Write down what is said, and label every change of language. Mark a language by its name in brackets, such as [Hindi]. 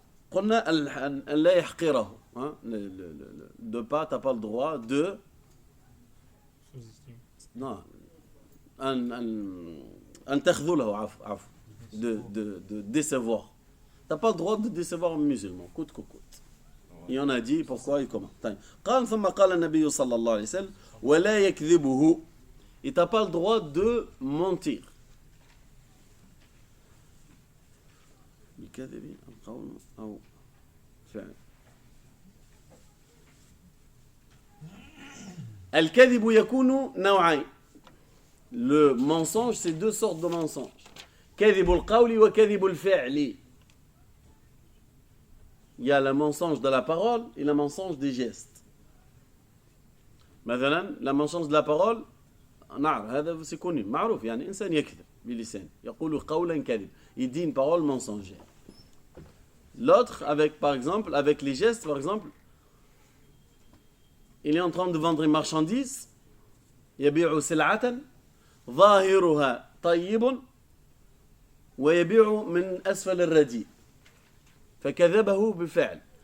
[Arabic] قلنا أن لا يحقره, [French] hein, de pas, t'as pas le droit de non [Arabic] أن تخذله عفو [French] de décevoir. T'as pas le droit de décevoir un musulman, coûte que coûte. Et on a dit pourquoi et comment. [Arabic] قال ثم قال النبي صلى الله عليه وسلم ولا يكذبه. [French] Et t'as pas le droit de mentir. [Arabic] بالكذب القول أو فعل. الكذب يكون نوعين. [French] Le mensonge, c'est deux sortes de mensonges. [Arabic] كذب القول وكذب الفعل. [French] Il y a le mensonge de la parole et le mensonge des gestes. [Arabic] مثلا [French] le mensonge de la parole [Arabic] نعم هذا [French] c'est connu [Arabic] معروف يعني إنسان يكذب بلسانه يقول قولا كذب. [French] Il dit une parole mensongère. L'autre avec par exemple avec les gestes par exemple il est en train de vendre une marchandise [Arabic] يبيع سلعة ظاهرها طيب ويبيع من أسفل الرديء فكذبه بفعل.